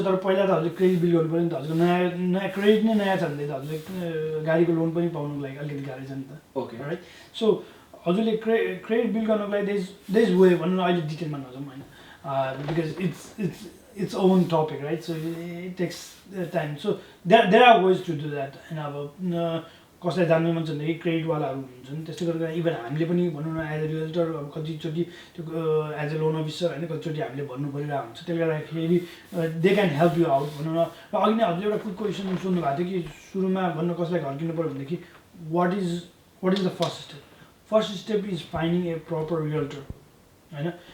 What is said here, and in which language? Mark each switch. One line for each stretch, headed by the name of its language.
Nepali: तर पहिला त हजुरले क्रेडिट बिल गर्नु पर्यो नि त। हजुरको नयाँ क्रेडिट नै नयाँ छ भने त हजुरले गाडीको लोन पनि पाउनुको लागि अलिकति गाह्रो छ नि त।
English: Okay right.
Nepali: सो हजुरले क्रेडिट बिल गर्नुको लागि
English: there is way
Nepali: भनौँ न, अहिले डिटेलमा नजाउँ होइन
English: Because it's own topic right. So it takes time. So there are ways to do that होइन।
Nepali: अब कसलाई जान्नु मन छ भनेदेखि क्रेडिटवालाहरू हुन्छन्, त्यस्तै गरेर इभन हामीले पनि भनौँ न एज अ रियल्टर अब कतिचोटि त्यो एज अ लोन अफिसर होइन कतिचोटि हामीले भन्नु परिरहेको हुन्छ। त्यसले गर्दाखेरि
English: they can help you out
Nepali: भनौँ न। र अघि नै हजुरले एउटा क्विक क्वेसन सोध्नु भएको थियो कि सुरुमा भन्न कसलाई घर किन्नु पऱ्यो भनेदेखि
English: What is the first step? First step is finding a proper realtor
Nepali: होइन।